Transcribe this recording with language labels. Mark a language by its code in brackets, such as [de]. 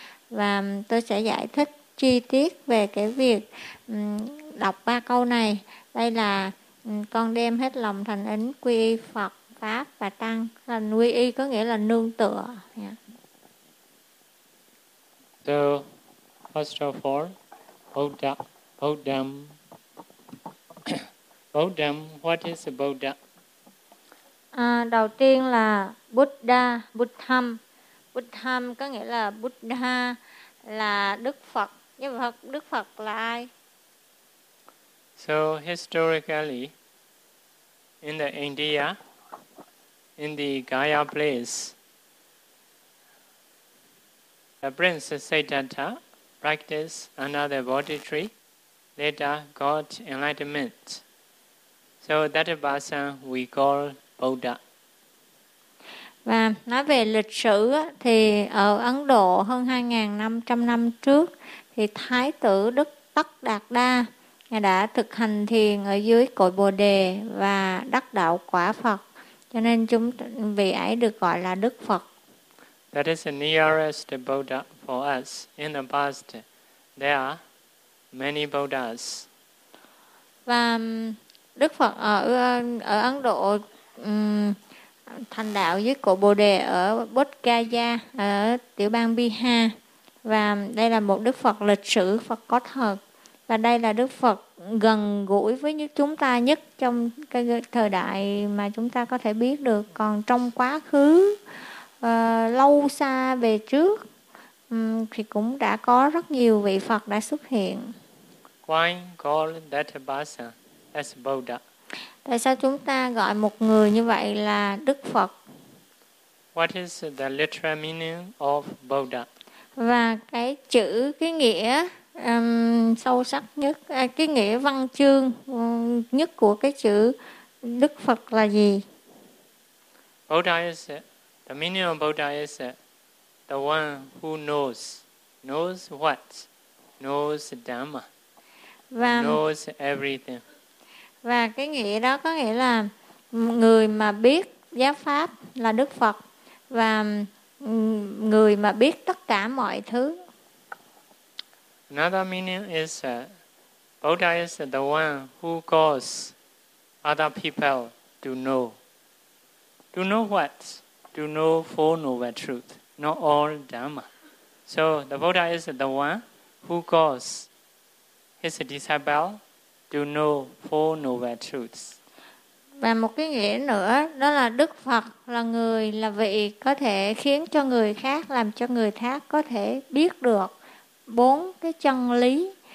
[vi] Và tôi sẽ giải thích chi tiết về cái việc đọc ba câu này. Đây là con đem hết lòng thành ấn quy y Phật, Pháp và Tăng. Là quy y có nghĩa là nương tựa. [en] Yeah. So, first of all, Buddha, Bodham. Bodham, what is a Buddha? [vi] Đầu tiên là Buddha, Buddham. Buddham có nghĩa là Buddha, là Đức Phật. Như vậy, Đức Phật là ai? [en] So, historically, in the India, in the Gaya place, the prince Siddhartha practiced under the Bodhi tree, later got enlightenment. So that person we call Buddha. [vi] Và nói về lịch sử thì ở Ấn Độ hơn 2.500 năm trước thì Thái tử Đức Tất Đạt Đa đã thực hành thiền ở dưới cội Bồ Đề và đắc đạo quả Phật. Cho nên chúng vị ấy được gọi là Đức Phật. [en] That is the nearest Buddha for us. In the past, there are many Buddhas. [vi] Và Đức Phật ở Ấn Độ thành đạo dưới cội Bồ Đề ở Bodh Gaya, ở tiểu bang Bihar. Và đây là một Đức Phật lịch sử, Phật có thật. Và đây là Đức Phật gần gũi với chúng ta nhất trong cái thời đại mà chúng ta có thể biết được. Còn trong quá khứ, lâu xa về trước, thì cũng đã có rất nhiều vị Phật đã xuất hiện. [en] Why call that person as Buddha? [vi] Tại sao chúng ta gọi một người như vậy là Đức Phật? [en] What is the literal meaning of Buddha? [vi] Và cái chữ, cái nghĩa sâu sắc nhất, cái nghĩa văn chương nhất của cái chữ Đức Phật là gì? [en] Buddha is it. The meaning of Buddha is it. The one who knows. Knows what? Knows Dhamma. Và, knows everything. [vi] Và cái nghĩa đó có nghĩa là người mà biết giáo pháp là Đức Phật, và người mà biết tất cả mọi thứ. [en] Another meaning is Buddha is the one who calls other people to know. To know what? To know four noble truth, not all Dhamma. So the Buddha is the one who calls his disciple to know four noble truths. [vi] Và một cái nghĩa nữa, đó là Đức Phật là người, là vị có thể khiến cho người khác, làm cho người khác có thể biết được bốn cái chân lý.